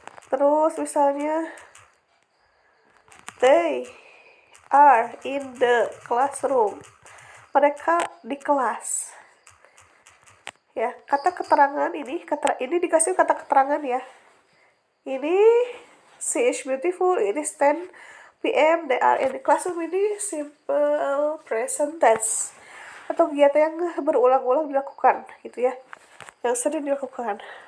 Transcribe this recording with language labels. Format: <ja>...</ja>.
<id>Terus misalnya</id> <en>they are in the classroom.</en> <id>Mereka di kelas. Ya, kata keterangan ini dikasih kata keterangan, ya.</id> <en>Ini she is beautiful, it is 10 PM, they are in the classroom. Ini simple present tense atau kegiatan yang berulang-ulang dilakukan, gitu, ya, yang sering dilakukan.</en>